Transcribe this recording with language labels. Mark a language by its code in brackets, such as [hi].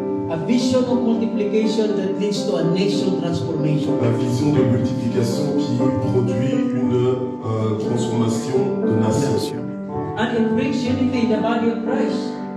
[en] A vision of multiplication that leads to a nation transformation. [fr] La vision de multiplication qui produit une transformation de nation. [en] And it brings unity in the body of Christ.